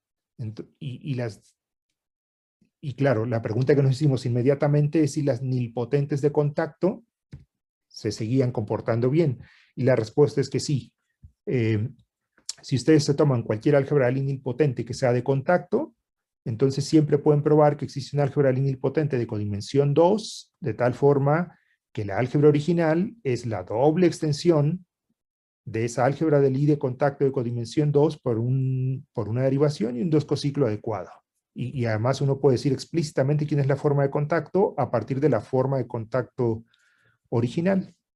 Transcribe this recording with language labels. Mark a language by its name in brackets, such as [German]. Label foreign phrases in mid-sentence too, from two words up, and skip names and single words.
[Spanish] Y claro, la pregunta que nos hicimos inmediatamente es si las nilpotentes de contacto se seguían comportando bien. Y la respuesta es que sí. Si ustedes se toman cualquier álgebra de Lie nilpotente que sea de contacto, entonces siempre pueden probar que existe una álgebra de Lie nilpotente de codimensión 2, de tal forma que la álgebra original es la doble extensión de esa álgebra de Lie de contacto de codimensión 2 por una derivación y un 2 cociclo adecuado. Y además uno puede decir explícitamente quién es la forma de contacto a partir de la forma de contacto original.